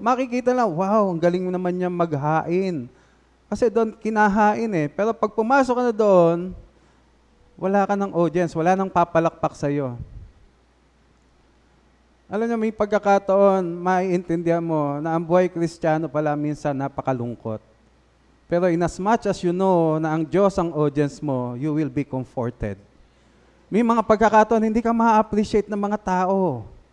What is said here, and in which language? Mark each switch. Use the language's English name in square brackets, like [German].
[Filipino] Makikita lang, wow, ang galing mo naman niya maghain. Kasi doon kinahain eh. Pero pag pumasok ka na doon, wala ka ng audience, wala nang papalakpak sa'yo. Alam niyo, may pagkakataon, maiintindihan mo na ang buhay Kristiyano pala minsan napakalungkot. [English] Pero in as much as you know [Filipino] na ang Diyos ang audience mo, [English] you will be comforted. [Filipino] May mga pagkakataon, hindi ka ma-appreciate ng mga tao.